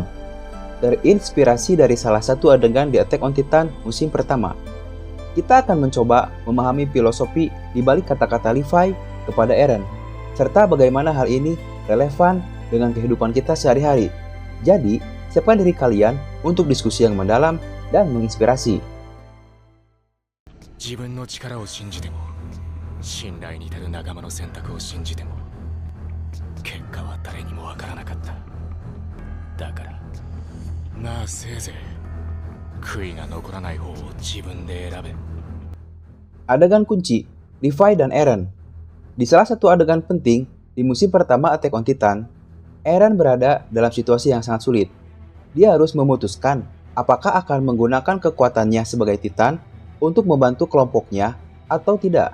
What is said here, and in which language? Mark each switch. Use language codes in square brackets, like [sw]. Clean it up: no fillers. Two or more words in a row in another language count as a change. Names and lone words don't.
[id] Terinspirasi dari salah satu adegan di Attack on Titan musim pertama, kita akan mencoba memahami filosofi di balik kata-kata Levi kepada Eren, serta bagaimana hal ini relevan dengan kehidupan kita sehari-hari. Jadi, siapkan diri kalian untuk diskusi yang mendalam dan menginspirasi. [ja] 自分の力を信じても信頼に足る仲間の選択を信じても結果は誰にもわからなかった。だからまあせいぜい悔いが残らない方を自分で選べ。 [id] Adegan kunci, Levi dan Eren. Di salah satu adegan penting di musim pertama Attack on Titan, Eren berada dalam situasi yang sangat sulit. Dia harus memutuskan apakah akan menggunakan kekuatannya sebagai Titan untuk membantu kelompoknya atau tidak.